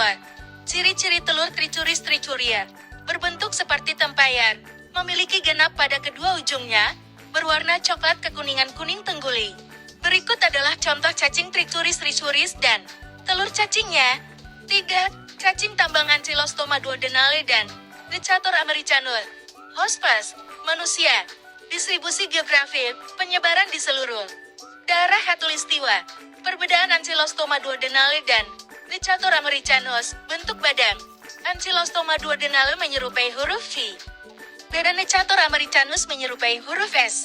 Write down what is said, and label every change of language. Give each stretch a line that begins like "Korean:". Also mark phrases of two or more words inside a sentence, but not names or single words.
Indonesian: Ciri-ciri telur Trichuris trichuria, berbentuk seperti tempayan, memiliki genap pada kedua ujungnya, berwarna coklat kekuningan kuning tengguli. Berikut adalah contoh cacing Trichuris trichuris dan telur cacingnya. 3. Cacing tambang Ancylostoma duodenale dan Necator americanus. Hospes, manusia. Distribusi geografis, penyebaran di seluruh daerah khatulistiwa. Perbedaan Ancylostoma duodenale dan Necator americanus, bentuk badan. Ancylostoma duodenale menyerupai huruf V. Beda Necator americanus menyerupai huruf S.